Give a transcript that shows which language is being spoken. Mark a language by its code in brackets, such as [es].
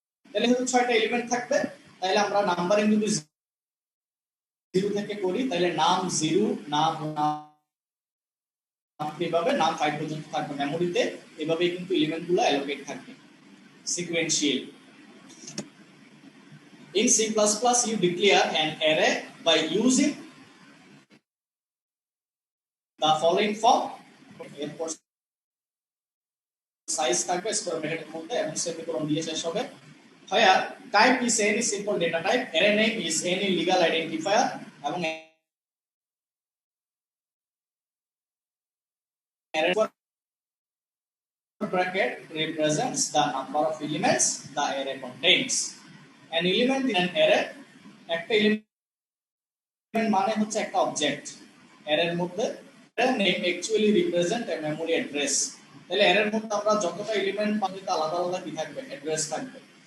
[bn] তাহলে যেহেতু 6টা এলিমেন্ট থাকবে তাহলে আমরা নাম্বারিং যদি 0 থেকে করি তাহলে নাম 0, নাম এভাবে নাম 5 পর্যন্ত থাকবে মেমোরিতে। এভাবেই কিন্তু এলিমেন্টগুলো অ্যালোকেট থাকবে sequentially. [en] In C++, you declare an array by using the following form. [bn] এরপর সাইজ থাকবে স্কোয়ার ব্র্যাকেটের মধ্যে এবং সেমিকোলন দিয়ে শেষ হবে। [en] Here type is any simple data type, array name is any legal identifier এবং array bracket represents the number of elements the array contains. An element in an array, [bn] একটা element মানে হচ্ছে একটা অবজেক্ট। অ্যারের মধ্যে [en] array name actually represent a memory address। [bn] তাহলে অ্যারের মধ্যে আমরা যতটা এলিমেন্ট পাবো তার আলাদা আলাদা কি থাকবে, অ্যাড্রেস থাকবে।